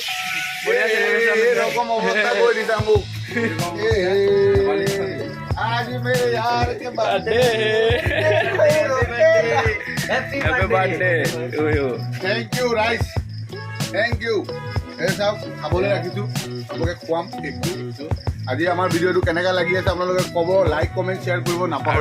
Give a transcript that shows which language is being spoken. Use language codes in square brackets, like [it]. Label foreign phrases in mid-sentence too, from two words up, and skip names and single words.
[as] ৰকম অৱস্থা কৰি দিছা মোক আজি [hi] मेरे यार के बर्थडे [en] Happy birthday to you thank you rice thank you [as] এই চাওক খাবলৈ ৰাখিছোঁ আপোনালোকে খুৱাম কেকটো আজি আমাৰ ভিডিঅ'টো কেনেকুৱা লাগি আছে আপোনালোকে ক'ব [en] like comment share [as] কৰিব নাপাহৰিব